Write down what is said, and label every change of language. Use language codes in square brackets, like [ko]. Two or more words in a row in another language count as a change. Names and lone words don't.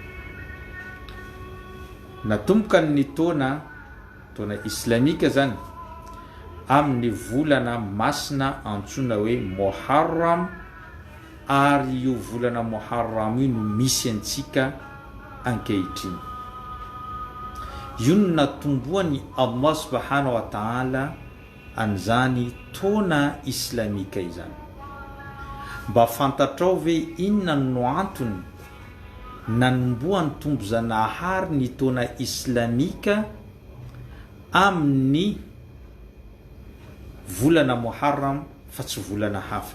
[mg] Natomboka ny taona islamika zany amin'ny volana masina antsoina hoe Muharram, ary io volana Muharram io no misy antsika ankehitriny. Io no natomboany Allah [ar] سبحانه وتعالى [mg] an'izany taona islamika izany, mba fantatrao ve inona no antony nanomboany tombo-zanahary ny taona islamika amin'ny volana Muharram fa tsy volana hafa.